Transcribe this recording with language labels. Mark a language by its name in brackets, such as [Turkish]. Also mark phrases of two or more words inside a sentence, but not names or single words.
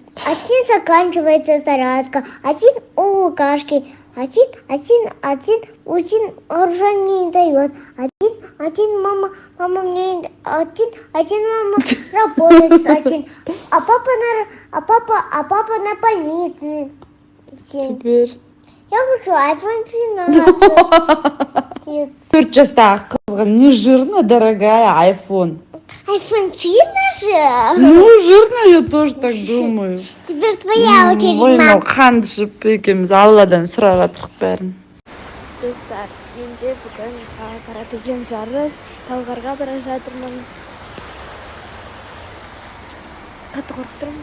[Russian] Один заканчивается зарядка, один у Лукашки, один оружие не дает. Один мама мне один мама работает, один, а папа на больнице. Теперь. Я хочу iPhone 13. [Kazakh] 4 жастағы қызға [Russian] не жирно, дорогая, [Kazakh] iPhone. iPhone 14 же? [Russian] Ну, жирно, я тоже так думаю. Теперь твоя очередь, Ой, мам. [Kazakh] қан ішіп екеуміз алладан сұрап жатырық бәрін. Достар, менде бүгін каратеден жарыс, Талғарға бара жатырмын. Қатты қорқып тұрмын.